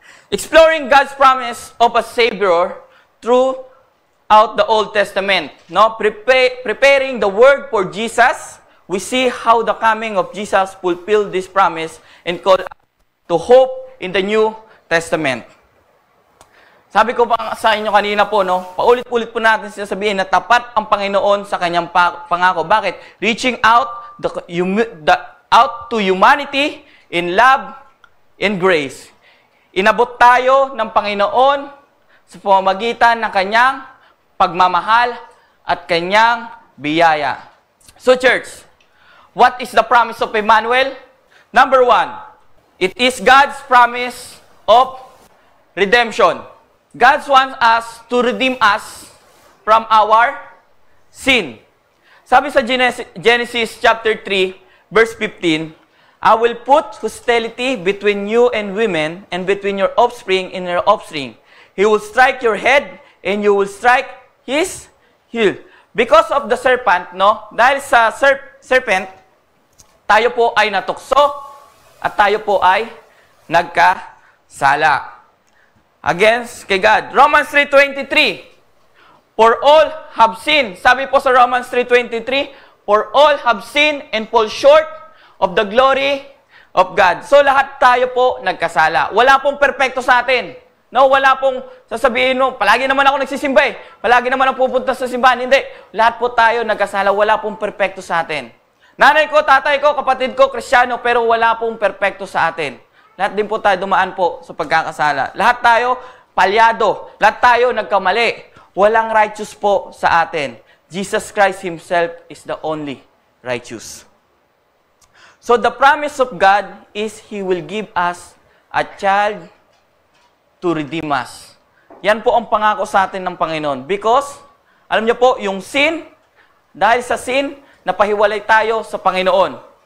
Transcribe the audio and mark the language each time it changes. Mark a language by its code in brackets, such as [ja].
[en] Exploring God's promise of a Savior throughout the Old Testament, preparing the word for Jesus, we see how the coming of Jesus fulfilled this promise and called to hope in the New Testament. [tl] Sabi ko pa sa inyo kanina po, paulit-ulit po natin sinasabihin na tapat ang Panginoon sa kanyang pangako. Bakit? [en] Reaching out out to humanity in love and grace. [tl] Inabot tayo ng Panginoon sa pamamagitan ng kanyang pagmamahal at kanyang biyaya. [en] So church, what is the promise of Emmanuel? Number 1, it is God's promise of redemption. God wants us to redeem us from our sin. Sabi sa Genesis chapter 3, verse 15, I will put hostility between you and women, and between your offspring and your offspring. He will strike your head, and you will strike his heel. Because of the serpent, [tl] dahil sa serpent, tayo po ay natukso, at tayo po ay nagkasala against kay God. [en] Romans 3:23, for all have sinned. [tl] Sabi po sa [en] Romans 3:23, for all have sinned and fall short of the glory of God. [tl] So lahat tayo po nagkasala. Wala pong perpekto sa atin. Wala pong sasabihin palagi naman ako nagsisimba palagi naman ako pupunta sa simbahan. Hindi. Lahat po tayo nagkasala. Wala pong perpekto sa atin. Nanay ko, tatay ko, kapatid ko, Kristiyano, pero wala pong perpekto sa atin. Lahat din po tayo dumaan po sa pagkakasala. Lahat tayo palyado. Lahat tayo nagkamali. Walang righteous po sa atin. [en] Jesus Christ Himself is the only righteous. So the promise of God is He will give us a child to redeem us. [tl] Yan po ang pangako sa atin ng Panginoon. Because, alam niyo po, yung sin, dahil sa sin, napahiwalay tayo sa Panginoon.